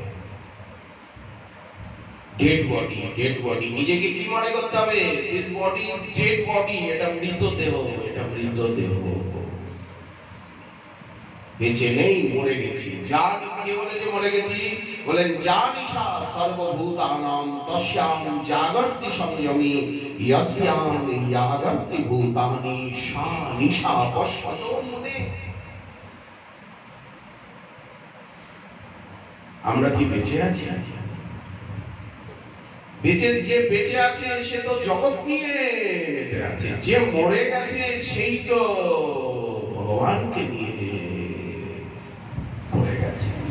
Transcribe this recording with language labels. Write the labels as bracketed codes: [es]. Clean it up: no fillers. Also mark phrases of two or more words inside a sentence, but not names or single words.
[en] dead body, [bn] নিজেকে কি মনে করতে হবে, [en] this body is dead body, [bn] এটা মৃত দেহ, এটা মৃত দেহ, বেঁচে নেই, মরে গেছি। জান কে বলেছে মরে গেছি, বলেন [sa] জানিশা সর্বভূতানাং তস্যাং জাগর্তি সংযমী ইয়স্যাং জাগর্তি ভূতানি সা নিশা পশ্যতো মুনে। [bn] আমরা কি বেঁচে আছি? যে বেঁচে আছে সে তো জগৎ নিয়ে বেঁচে আছে, যে মরে গেছে সেই তো ভগবানকে নিয়ে মরে গেছে।